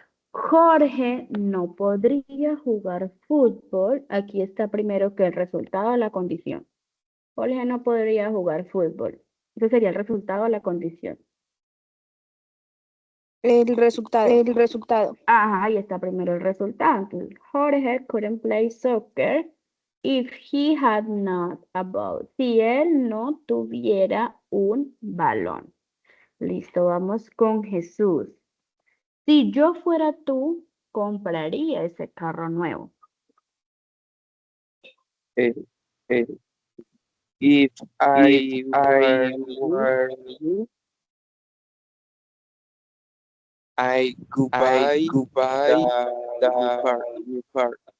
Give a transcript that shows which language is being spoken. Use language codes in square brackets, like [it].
[es] Jorge no podría jugar fútbol. Aquí está primero que el resultado de la condición. Jorge no podría jugar fútbol. Ese sería el resultado de la condición. El resultado. Ajá, ahí está primero el resultado. [en] Entonces, Jorge couldn't play soccer if he had not a ball. [es] Si él no tuviera un balón. Listo, vamos con Jesús. Si yo fuera tú, compraría ese carro nuevo. [en] Eh, If I were you, I could buy the new car.